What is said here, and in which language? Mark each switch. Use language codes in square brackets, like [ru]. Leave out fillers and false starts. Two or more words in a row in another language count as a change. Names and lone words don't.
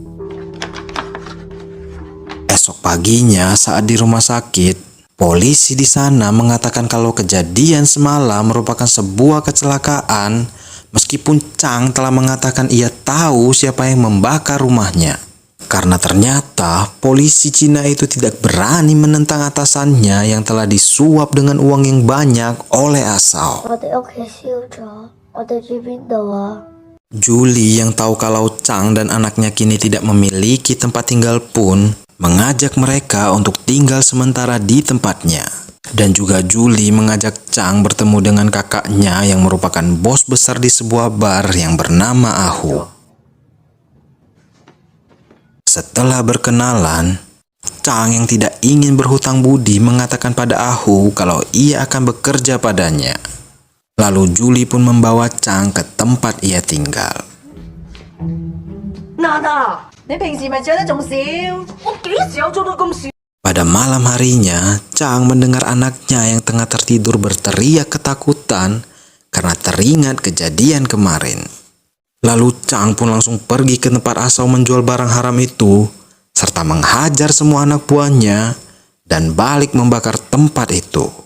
[id] Esok paginya saat di rumah sakit, polisi di sana mengatakan kalau kejadian semalam merupakan sebuah kecelakaan, meskipun Chang telah mengatakan ia tahu siapa yang membakar rumahnya. Karena ternyata polisi Cina itu tidak berani menentang atasannya yang telah disuap dengan uang yang banyak oleh Asao. [yue] 我哋屋企燒咗，我哋住邊度啊？ [id] Julie yang tahu kalau Chang dan anaknya kini tidak memiliki tempat tinggal pun mengajak mereka untuk tinggal sementara di tempatnya. Dan juga Julie mengajak Chang bertemu dengan kakaknya yang merupakan bos besar di sebuah bar yang bernama Ahu. Setelah berkenalan, Chang yang tidak ingin berhutang budi mengatakan pada Ahu kalau ia akan bekerja padanya. Lalu Julie pun membawa Chang ke tempat ia tinggal. [yue] 娜娜，你平時咪着得仲少？我幾時有做到咁少？ [id] Pada malam harinya, Chang mendengar anaknya yang tengah tertidur berteriak ketakutan karena teringat kejadian kemarin. Lalu Chang pun langsung pergi ke tempat Asao menjual barang haram itu, serta menghajar semua anak buahnya dan balik membakar tempat itu.